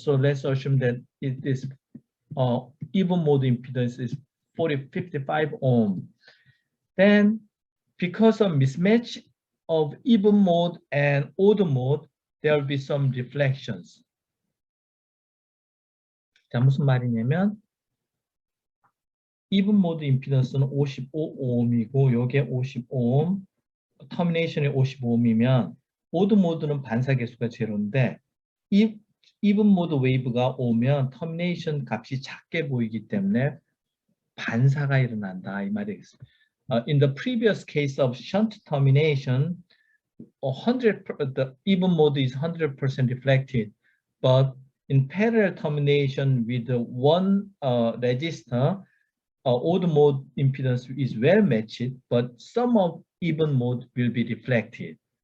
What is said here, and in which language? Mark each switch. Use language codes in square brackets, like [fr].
[en] So let's assume that this even mode impedance is 55 ohm. Then because of mismatch of even mode and odd mode, there will be some reflections. [ko] 자, 무슨 말이냐면 even mode 임피던스는 55ohm이고 여기에 50ohm, 터미네이션이 55ohm이면 오드 모드는 반사 계수가 제로인데 even mode 웨이브가 오면 터미네이션 값이 작게 보이기 때문에 반사가 일어난다 이 말이겠습니다. [en] In the previous case of shunt termination, the even mode is 100% reflected, but in parallel termination with one resistor, odd mode impedance is well matched, but some of even mode will be reflected.